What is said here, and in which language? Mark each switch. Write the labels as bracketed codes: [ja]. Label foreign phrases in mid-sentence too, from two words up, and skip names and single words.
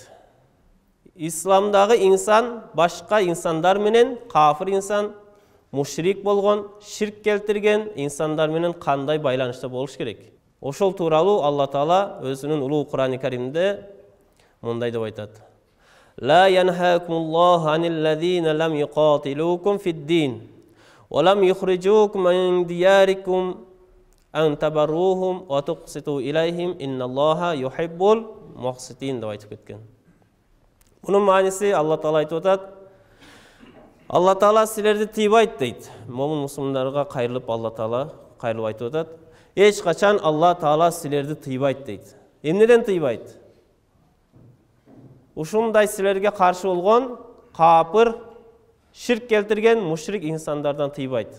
[ky] Исламдагы инсан башка инсандар менен, кафир инсан, мушрик болгон, ширк келтирген инсандар менен кандай байланышта болуш керек? Ошол тууралуу Алла Таала өзүнүн улуу Кур'ан-ы Каримде мындай деп айтат. [ar] لا ينهاكم الله عن الذين لم يقاتلوكم في الدين ولم يخرجوكم من دياركم أن تبروهم وتقسطوا إليهم إن الله يحب المقسطين [ky] деп айтып кеткен. Мунун мааниси Allah Taala айтып атат. Allah Taala силерди тыйбайт дейт. Момун мусулмандарга кайрылып Алла Таала кайрылып айтып атат. Эч качан Алла Таала силерди тыйбайт дейт. Эмнеден тыйбайт? Ушундай силерге каршы болгон капыр, ширк келтирген мушрик инсандардан тыйбайт.